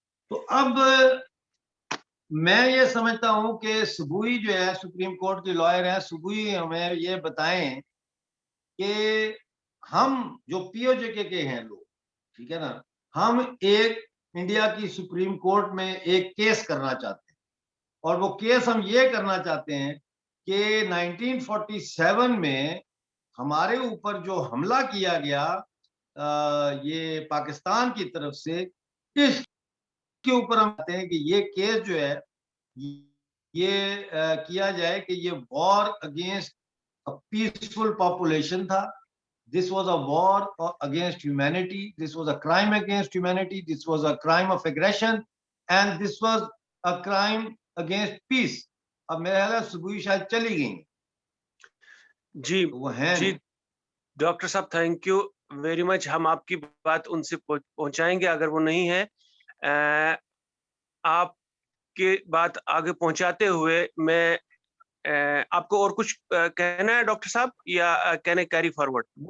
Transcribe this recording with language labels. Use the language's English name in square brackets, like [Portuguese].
[Hindi] तो अब मैं ये समझता हूं कि सुबुई जो है सुप्रीम कोर्ट के लॉयर हैं, सुबुई हमें ये बताएं कि हम जो पीओजेके के हैं लोग, ठीक है ना, हम एक इंडिया की सुप्रीम कोर्ट में एक केस करना चाहते हैं, और वो केस हम ये करना चाहते हैं कि 1947 में हमारे ऊपर जो हमला किया गया ये पाकिस्तान की तरफ से, इसके ऊपर हम चाहते हैं कि ये केस जो है ये किया जाए कि ये [English] war against a peaceful population [Hindi] था। [English] This was a war against humanity. This was a crime against humanity. This was a crime of aggression, and this was a crime against peace. [Hindi] अब मेरे ख्याल सुबह शायद चली गई जी। वो है जी डॉक्टर साहब, [English] Thank you very much. [Hindi] हम आपकी बात उनसे पहुंचाएंगे। अगर वो नहीं है, आपके बात आगे पहुंचाते हुए मैं आपको और कुछ कहना है डॉक्टर साहब, या कहने [English] Carry forward?